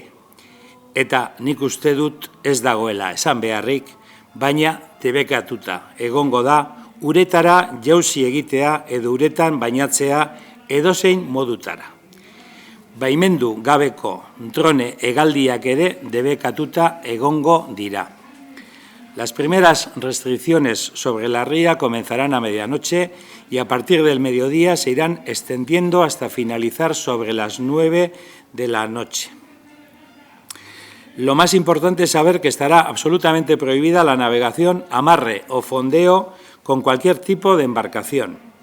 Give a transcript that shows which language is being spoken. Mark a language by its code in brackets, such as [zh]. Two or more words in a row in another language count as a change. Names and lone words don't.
[eu] Eta nik uste dut ez dagoela esan beharrik, baina debekatuta egongo da uretara jauzi egitea edo uretan bainatzea edozein modutara. Baimendu gabeko drone hegaldiak ere debekatuta egongo dira. [es] Las primeras restricciones sobre la ría comenzarán a medianoche y a partir del mediodía se irán extendiendo hasta finalizar sobre las 9 de la noche. Lo más importante es saber que estará absolutamente prohibida la navegación, amarre o fondeo con cualquier tipo de embarcación.